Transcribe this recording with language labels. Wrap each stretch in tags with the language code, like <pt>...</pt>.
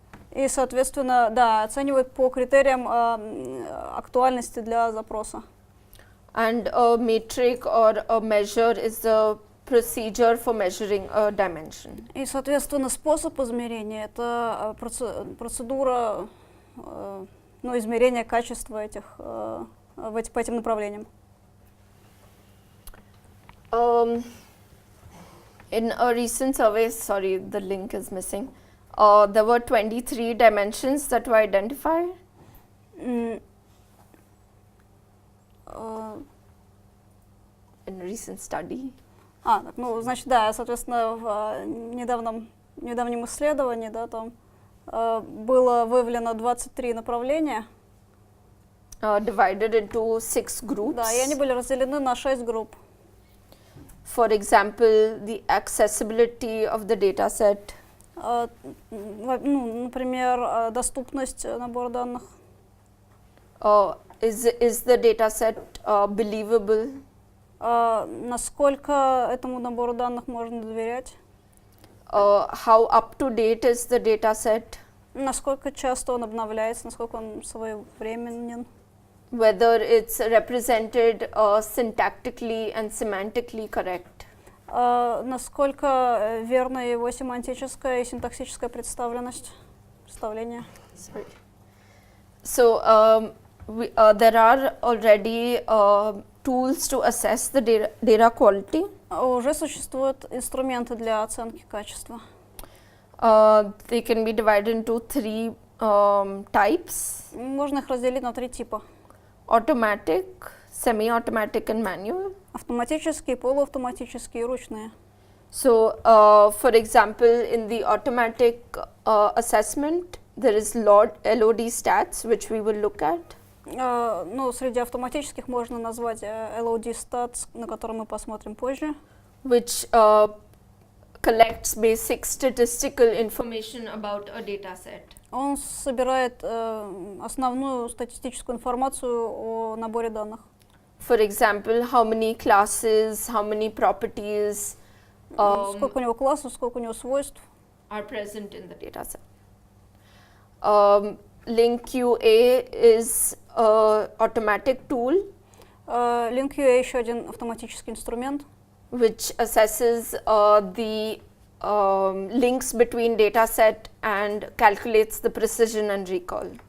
<ru>И, соответственно, да, оценивают по критериям актуальности для запроса.</ru> <en>And a metric or a measure is the procedure for measuring a dimension.</en> <ru>И, соответственно, способ измерения — это процедура измерения качества по этим направлениям.</ru> <en>In a recent survey, sorry, the link is missing. There were 23 dimensions that were identified. In a recent study.</en> <ru>Значит, да, соответственно, в недавнем исследовании, да, там было выявлено 23 направления.</ru> <en>Divided into 6 groups.</en> <ru>Да, и они были разделены на 6 групп.</ru> <en>For example, the accessibility of the data set.</en> <ru>Например, доступность набора данных.</ru> <en>Is the data set believable?</en> <ru>Насколько этому набору данных можно доверять?</ru> <en>How up to date is the data set?</en> <ru>Насколько часто он обновляется, насколько он своевременен?</ru> <en>Whether it's represented syntactically and semantically correct.</en> <ru>Насколько верна его семантическая и синтаксическая представление?</ru> <en>Sorry. So there are already tools to assess the data quality.</en> <ru>Уже существуют инструменты для оценки качества.</ru> <en>They can be divided into 3 types.</en> <ru>Можно их разделить на 3 типа.</ru> <en>Automatic, semi-automatic and manual.</en> <ru>Автоматические, полуавтоматические и ручные.</ru> <en>So, for example, in the automatic assessment, there is LOD stats, which we will look at.</en> <ru>Среди автоматических можно назвать LOD stats, на который мы посмотрим позже.</ru> <en>Which collects basic statistical information about a data set.</en> <ru>Он собирает основную статистическую информацию о наборе данных.</ru> <en>For example, how many classes, how many properties,</en> <ru>сколько у него классов, сколько у него свойств</ru> <en>are present in the data set. LinkQA is an automatic tool.</en> <ru>LinkQA еще один автоматический инструмент,</ru> <en>which assesses the links between data set and calculates the precision and recall.</en>